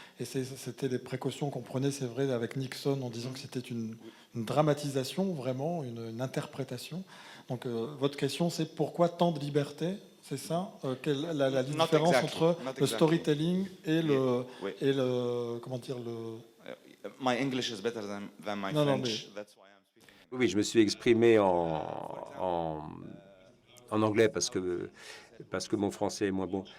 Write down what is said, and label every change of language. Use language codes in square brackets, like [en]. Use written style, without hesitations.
[fr] Et c'était des précautions qu'on prenait, c'est vrai, avec Nixon, en disant que c'était une dramatisation, vraiment, une interprétation. Donc, votre question, c'est pourquoi tant de liberté? C'est ça, la différence entre le storytelling et le comment dire le. [en] My English is better than my French. That's why I'm speaking. [fr] Oui, je me suis exprimé en anglais parce que mon français est moins bon.